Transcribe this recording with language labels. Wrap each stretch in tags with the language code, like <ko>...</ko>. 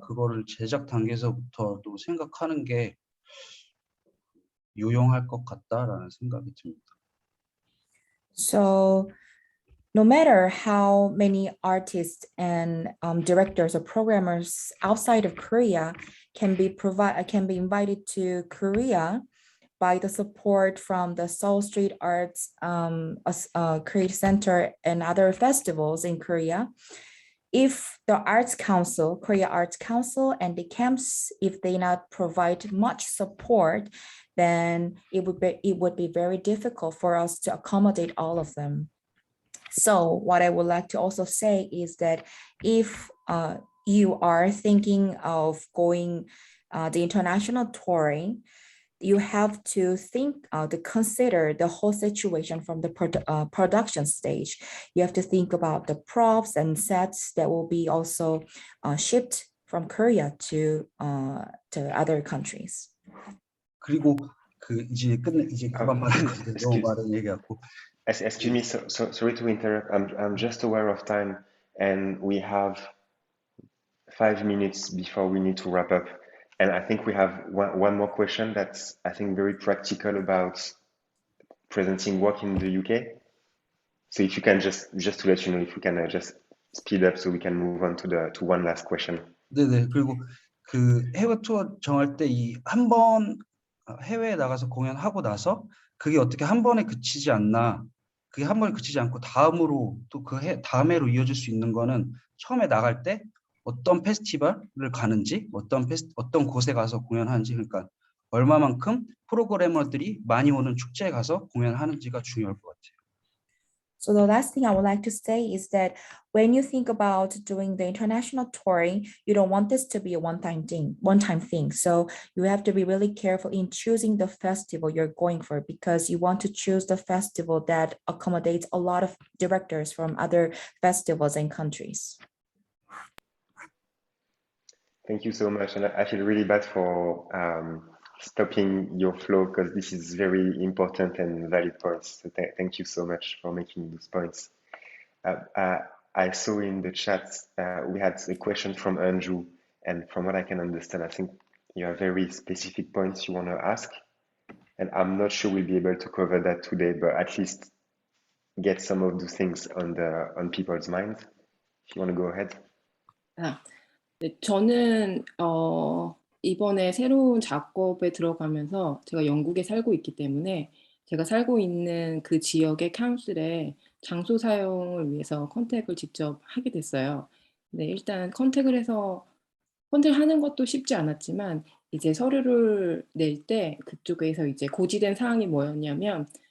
<ko>그거를 제작 단계에서부터도 생각하는 게 유용할 것 같다라는 생각이 듭니다.</ko> <en>So no matter how many artists and directors or programmers outside of Korea can be invited to Korea by the support from the Seoul Street Arts Creative Center and other festivals in Korea, if the Arts Council, Korea Arts Council and the camps, if they not provide much support, then it would be very difficult for us to accommodate all of them. So what I would like to also say is that if you are thinking of going the international touring, you have to consider the whole situation from the production stage. You have to think about the props and sets that will be also shipped from Korea to other countries.</en> <ko>그리고 이제 그만 말할 건데 너무 많은 얘기하고.</ko> <en>Excuse me, sorry to interrupt. I'm just aware of time, and we have 5 minutes before we need to wrap up. And I think we have one more question that's, I think, very practical about presenting work in the UK. So if you can just to let you know, if we can just speed up so we can move on to one last question.</en> <ko>네네. 그리고 그 해외 투어 정할 때 한 번 해외에 나가서 공연하고 나서 그게 어떻게 한 번에 그치지 않나. 그게 한 번에 그치지 않고 다음으로 또 다음 해로 이어질 수 있는 거는 처음에 나갈 때 어떤 페스티벌을 가는지, 어떤 곳에 가서 공연하는지, 그러니까 얼마만큼 프로그래머들이 많이 오는 축제에 가서 공연하는지가 중요할 것 같아요.</ko> <en>So the last thing I would like to say is that when you think about doing the international touring, you don't want this to be a one-time thing. So you have to be really careful in choosing the festival you're going for, because you want to choose the festival that accommodates a lot of directors from other festivals and countries. Thank you so much. And I feel really bad for stopping your flow, because this is very important and valid points. So thank you so much for making those points. I saw in the chat we had a question from Andrew, and from what I can understand, I think you have very specific points you want to ask, and I'm not sure we'll be able to cover that today, but at least get some of those things on people's minds. If you want to go ahead.</en> <ko>네, 저는 이번에 새로운 작업에 들어가면서 제가 영국에 살고 있기 때문에 제가 살고 있는 그 지역의 카운슬에 장소 사용을 위해서 컨택을 직접 하게 됐어요. 근데 일단 컨택을 하는 것도 쉽지 않았지만, 이제 서류를 낼 때 그쪽에서 이제 고지된 사항이 뭐였냐면,</ko>